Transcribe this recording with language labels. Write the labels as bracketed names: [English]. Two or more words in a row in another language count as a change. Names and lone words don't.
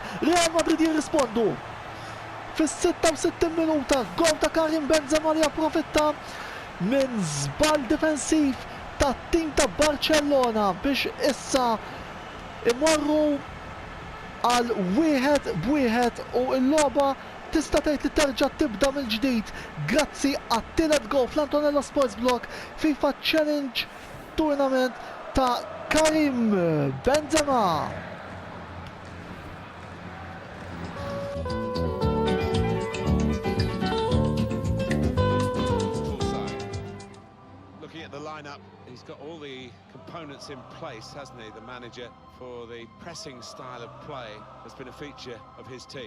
[Maltese] Real Madrid jirrispondu. Fis-66 minuta, gol ta' Karim Benzema li approfitta minn żball difensiv tat-tim ta' Barcellona biex issa imorru għal 1-1 u l-logħba tista' tgħid li terġa' tibda mill-ġdid grazzi għat-tielet gol fl-Antonella Sports Block FIFA Challenge Tournament ta' Karim Benzema. [English] Looking at the lineup, he's got all the components in place, hasn't he, the manager, for the pressing style of play that's been a feature of his team.